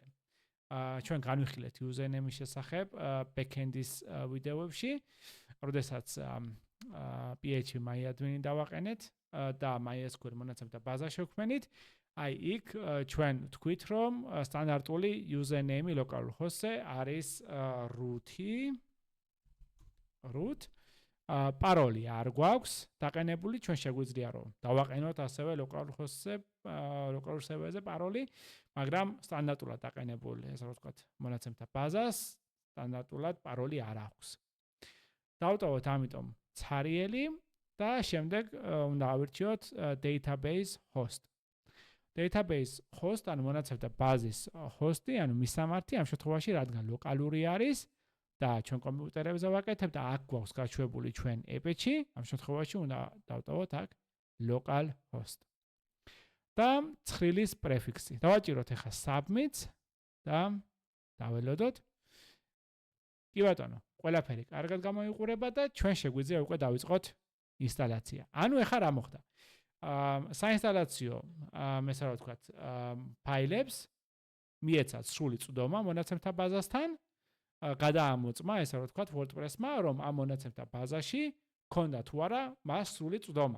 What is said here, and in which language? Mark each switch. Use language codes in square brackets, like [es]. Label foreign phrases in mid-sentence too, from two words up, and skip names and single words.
[ka] ჩვენ განვიხილეთ username-ის შესახებ backend-ის ვიდეოებში, როდესაც PHP-admin-ი დავაყენეთ და MySQL მონაცემთა ბაზა შევქმნით, აი იქ ჩვენ ვთქვით, რომ სტანდარტული username [en] local host- [ka] ზე არის root, paroli არ გვაქვს დაყენებული, ჩვენ შეგვიძლია რომ დავაყენოთ ასევე [en] local host- [ka] ზე, [en] local server- [ka] ზე paroli, მაგრამ სტანდარტულად დაყენებული, ესე რომ ვთქვათ, მონაცემთა ბაზას სტანდარტულად paroli არ აქვს. დავტოვოთ ამიტომ ცარიელი და შემდეგ უნდა ავირჩიოთ [en] database host. Database host [ka] ანუ მონაცემთა ბაზის host-ი, ანუ მისამართი ამ შემთხვევაში რადგან ლოკალური არის და ჩვენ კომპიუტერებზე ვაკეთებთ და აქ გვაქვს გაშვებული ჩვენ app-ში, ამ შემთხვევაში უნდა დავტოვოთ აქ [en] local host. [ka] და ცხრილის პრეფიქსი. დავაჭიროთ ახლა submit და დაველოდოთ. კი ბატონო, ყველაფერი კარგად გამოიყურება და ჩვენ შეგვიძლია უკვე დავიწყოთ ინსტალაცია. ანუ ახლა რა მოხდა? საინსტალაციო ესე რა ვთქვათ, ფაილებს მიეცათ სრული წვდომა მონაცემთა ბაზასთან, გადაამოწმა ესე რა ვთქვათ WordPress-მა, რომ ამ მონაცემთა ბაზაში ქონდა თუ არა მას სრული წვდომა.